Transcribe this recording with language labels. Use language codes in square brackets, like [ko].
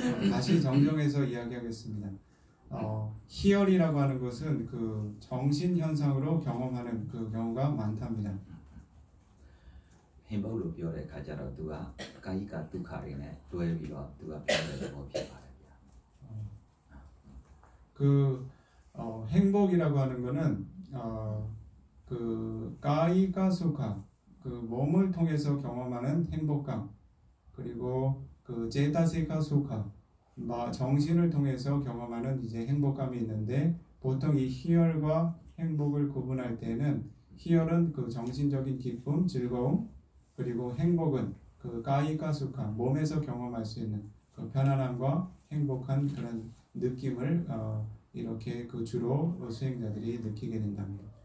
[ko] 다시 정정해서 이야기하겠습니다. 희열이라고 하는 것은 그 정신 현상으로 경험하는 그 경우가 많답니다. 행복으로 [my] ပြောတဲ့အခါကျတော့သူကကာယကဒုက္ခတွေနဲ့တွဲပြီးတော့သူကပြောတဲ့သဘောဖြစ်ပါတယ်ဗျာ. [ko] 그 행복이라고 하는 거는 그 가이가 수카 그 몸을 통해서 경험하는 행복감 그리고 그 제타세카 수카 정신을 통해서 경험하는 이제 행복감이 있는데 보통 이 희열과 행복을 구분할 때는 희열은 그 정신적인 기쁨, 즐거움 그리고 행복은 그 가이가 수카 몸에서 경험할 수 있는 그 편안함과 행복한 그런 느낌을 이렇게 그 주로 수행자들이 느끼게 된답니다.